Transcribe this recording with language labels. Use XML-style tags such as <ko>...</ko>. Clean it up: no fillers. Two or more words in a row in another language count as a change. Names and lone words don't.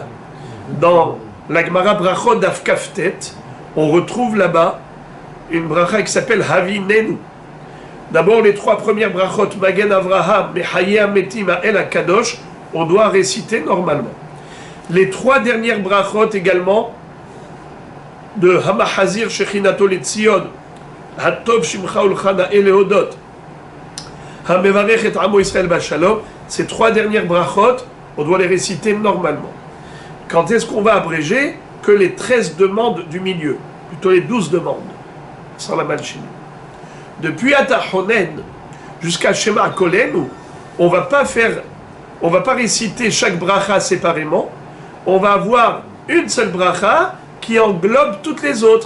<fr>Dans la Gemara Brachot</fr> <he>דף כ"ט,</he> <fr>on retrouve là-bas une bracha qui s'appelle Havinenu. D'abord, les 3 premières brachot, Magen Avraham, Mechaye Ametim, El Akadosh, on doit réciter normalement. Les 3 dernières brachot également, de Hamahazir Shechinato Letzion, Hatov Shimcha Ulchana Eleodot, Hamevarech et Amo Israël Bashalom, ces 3 dernières brachot, on doit les réciter normalement. Quand est-ce qu'on va abréger? Que les 13 demandes du milieu, plutôt les 12 demandes, sans la malchine. Depuis Atahonen jusqu'à Shema Kolenu, on va pas réciter chaque bracha séparément, on va avoir une seule bracha qui englobe toutes les autres.</fr>